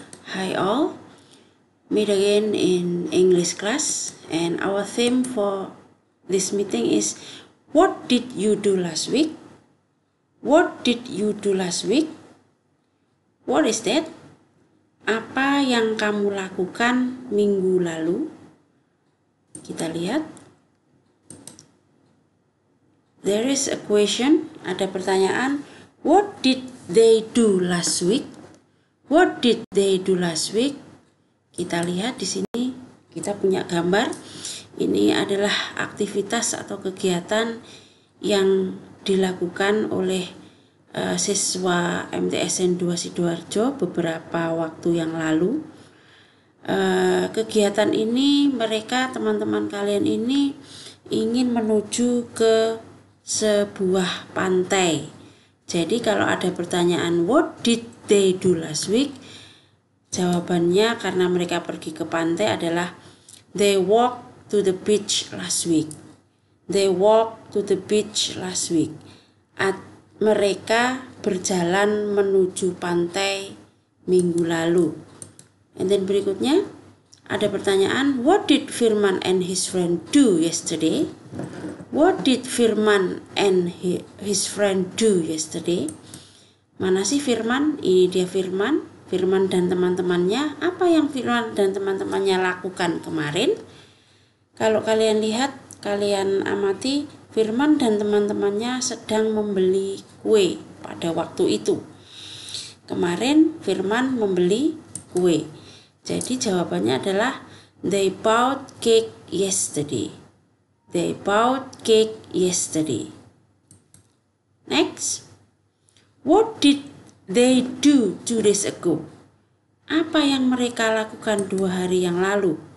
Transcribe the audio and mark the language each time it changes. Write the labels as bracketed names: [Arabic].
[English] Hi all, meet again in English class, and our theme for this meeting is what did you do last week? What did you do last week? What is that? [Indonesian] Apa yang kamu lakukan minggu lalu? Kita lihat. [English] There is a question, [Indonesian] ada pertanyaan. [English] What did they do last week? What did they do last week? [Indonesian] Kita lihat di sini, kita punya gambar. Ini adalah aktivitas atau kegiatan yang dilakukan oleh siswa MTSN 2 Sidoarjo beberapa waktu yang lalu. Kegiatan ini mereka, teman-teman kalian ini ingin menuju ke sebuah pantai. Jadi kalau ada pertanyaan [English] what did they do last week, [Indonesian] jawabannya karena mereka pergi ke pantai adalah [English] they walked to the beach last week. They walked to the beach last week. [Indonesian] Mereka berjalan menuju pantai minggu lalu. [English] And then [Indonesian] berikutnya ada pertanyaan [English] what did Firman and his friend do yesterday? What did Firman and his friend do yesterday? [Indonesian] Mana sih Firman? Ini dia Firman. Firman dan teman-temannya. Apa yang Firman dan teman-temannya lakukan kemarin? Kalau kalian lihat, kalian amati, Firman dan teman-temannya sedang membeli kue pada waktu itu. Kemarin Firman membeli kue. Jadi jawabannya adalah [English] they bought cake yesterday. They bought cake yesterday. Next. What did they do 2 days ago? [Indonesian] Apa yang mereka lakukan 2 hari yang lalu?